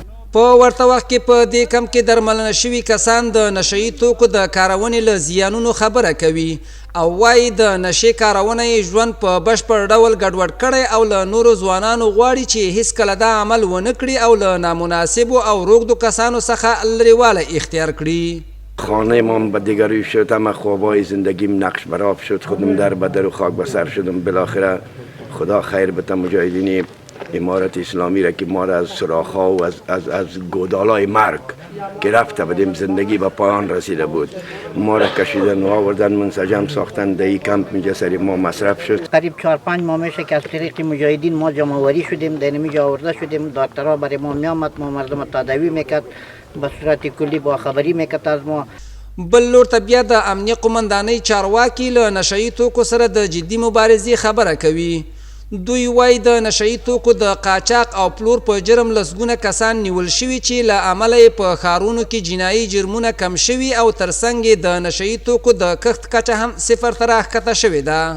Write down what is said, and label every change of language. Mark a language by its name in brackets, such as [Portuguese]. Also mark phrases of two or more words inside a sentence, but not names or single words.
[Pashto] په ورته وخت کې په دې کمپ کې درملنه شوي کسان د نشهیي توکو د کارونې له زیانونو خبره کوي او وایي د نشې کارونه یې ژوند په بشپړ ډول ګډوډ کړی او له نورو ځوانانو غواړي چې هیڅکله دا عمل ونه کړي او له نامناسبو او روږدو کسانو څخه لرېوالی اختیار کړي. [Persian] خانه ما به دیگری شد، همه خوابای زندگیم نقش برآب شد، خودم در بدر و خاک بسر شدم. بالاخره خدا خیر بده مجاهدین امارت اسلامی را که ما را از سراخ‌ها و از گودالای مرگ گرفته بودیم، زندگی به پایان رسیده بود، ما را کشیدن و آوردن منسجم ساختن، در این کمپ اینجا سری ما مصرف شد. قریب 4-5 ماه میشه که از طریق مجاهدین ما جمع‌آوری شدیم، در اینجا آورده شدیم، دکترها برای ما میامد، ما مردم تداوی میکرد، به صورت کلی با خبری میکرد از ما. [Pashto] بل لور ته بیا د امنیه قومندانۍ چارواکي له نشهیي توکو سره د جدي مبارزې خبره کوي. دوی وایي د نشهیي توکو د قاچاق او پلور په جرم لسګونه کسان نیول شوي چې له امله یې په ښارونو کې جنایي جرمونه کم شوي او ترڅنګ یې د نشهیي توکو د کښت کچه هم 0 ته راښکته شوې ده.